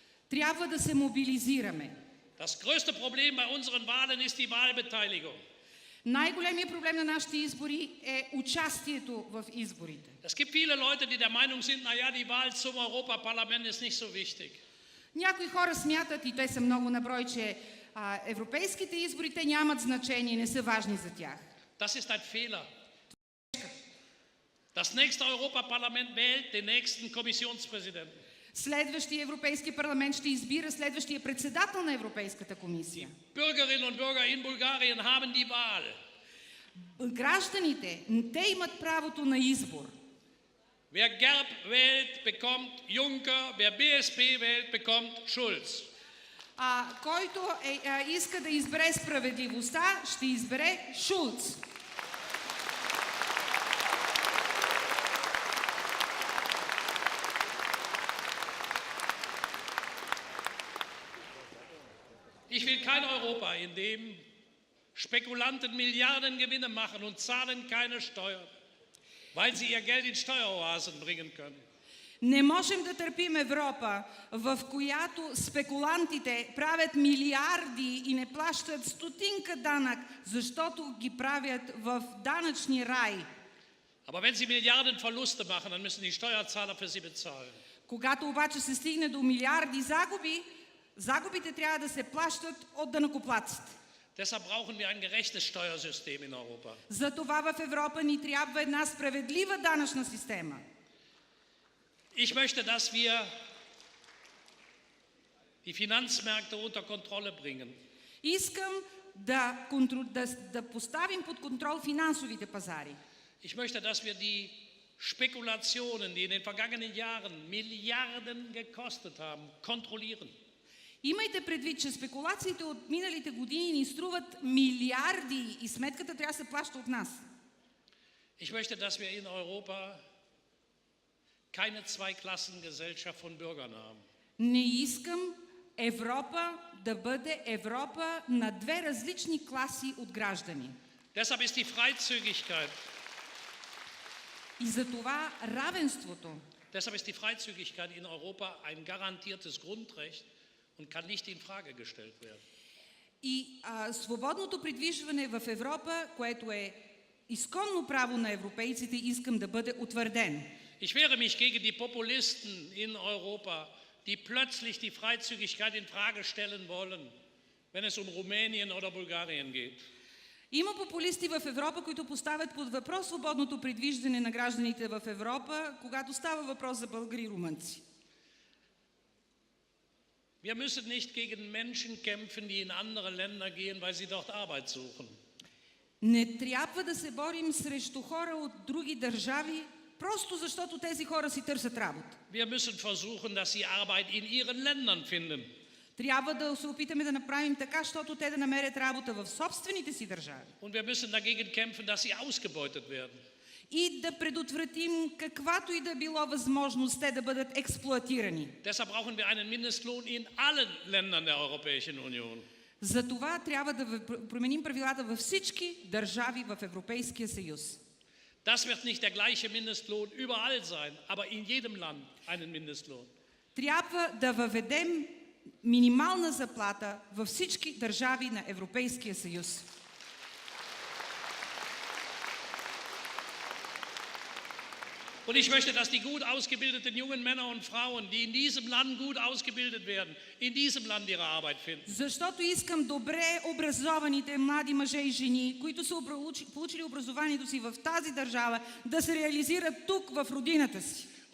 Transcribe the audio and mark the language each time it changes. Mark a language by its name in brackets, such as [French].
[Bulgarian] Трябва да се мобилизираме. [German] Das größte Problem bei unseren Wahlen ist die Wahlbeteiligung. [Bulgarian] Най-големият проблем на нашите избори е участието в изборите. [German] Es gibt viele Leute, die der Meinung sind, na ja, die Wahl zum Europaparlament ist nicht so wichtig. [Bulgarian] Някои хора смятат, и те са много на брой, че европейските избори те нямат значение, не са важни за тях. [German] Das ist ein Fehler. Das nächste Europaparlament wählt den nächsten Kommissionspräsidenten. [Bulgarian] Следващия Европейски парламент ще избира следващия председател на Европейската комисия. [German] Bürgerinnen und Bürger in Bulgarien haben die Wahl. [Bulgarian] Гражданите, те имат правото на избор. [German] Wer Gerb wählt, bekommt Juncker, wer БСП wählt, bekommt Schulz. [Bulgarian] Който иска да избере справедливостта, ще избере Шулц. [German] Ich will kein Europa, in dem Spekulanten Milliarden Gewinne machen und zahlen keine Steuern, weil sie ihr Geld in Steueroasen bringen können. [Bulgarian] Не можем да търпим Европа, в която спекулантите правят милиарди и не плащат стотинка данък, защото ги правят в данъчни рай. [German] Aber wenn sie Milliarden Verluste machen, dann müssen die Steuerzahler für sie bezahlen. [Bulgarian] Когато обаче се стигне до милиарди загуби, загубите трябва да се плащат от данъкоплатците. [German] Deshalb brauchen wir ein gerechtes Steuersystem in Europa. [Bulgarian] Затова в Европа ни трябва една справедлива данъчна система. [German] Ich möchte, dass wir die Finanzmärkte unter Kontrolle bringen. [Bulgarian] Искам да поставим под контрол финансовите пазари. [German] Ich möchte, dass wir die Spekulationen, die in den vergangenen Jahren Milliarden gekostet haben, kontrollieren. [Bulgarian] Имайте предвид, че спекулациите от миналите години ни струват милиарди и сметката трябва да се плаща от нас. [German] Ich möchte, dass wir in Europa keine Zweiklassengesellschaft von Bürgern haben. [Bulgarian] Не искам Европа да бъде Европа на две различни класи от граждани. [German] Deshalb ist die Freizügigkeit. [Bulgarian] И за това равенството. [German] Deshalb ist die Freizügigkeit in Europa ein garantiertes Grundrecht und kann nicht in Frage gestellt werden. [Bulgarian] И свободното придвижване в Европа, което е изконно право на европейците, искам да бъде утвърден. [German] Ich wehre mich gegen die Populisten in Europa, die plötzlich die Freizügigkeit in Frage stellen wollen. wenn es Rumänien oder Bulgarien geht. [Bulgarian] Има популисти в Европа, които поставят под въпрос свободното придвижване на гражданите в Европа, когато става въпрос за българи и румънци. [German] Wir müssen nicht gegen Menschen kämpfen, die in andere Länder gehen, weil sie dort Arbeit suchen. [Bulgarian] Не трябва да се борим срещу хора от други държави, просто защото тези хора си търсят работа. [German] Wir müssen versuchen, dass sie Arbeit in ihren Ländern finden. [Bulgarian] Трябва да се опитаме да направим така, защото те да намерят работа в собствените си държави. [German] Und wir müssen dagegen kämpfen, dass sie ausgebeutet werden. [Bulgarian] И да предотвратим каквато и да било възможност те да бъдат експлоатирани. [German] Deshalb brauchen wir einen Mindestlohn in allen Ländern der Europäischen Union. [Bulgarian] Затова трябва да променим правилата във всички държави в Европейския съюз. [German] Das wird nicht der gleiche Mindestlohn überall sein, aber in jedem Land einen Mindestlohn. [Bulgarian] Трябва да въведем минимална заплата във всички държави на Европейския съюз. [German] Und ich möchte, dass die gut ausgebildeten jungen Männer und Frauen, die in diesem Land gut ausgebildet werden, in diesem Land ihre Arbeit finden. [Bulgarian] Защото искам добре образованите млади мъже и жени, които са получили образованието си в тази държава, да се реализират тук в родината си.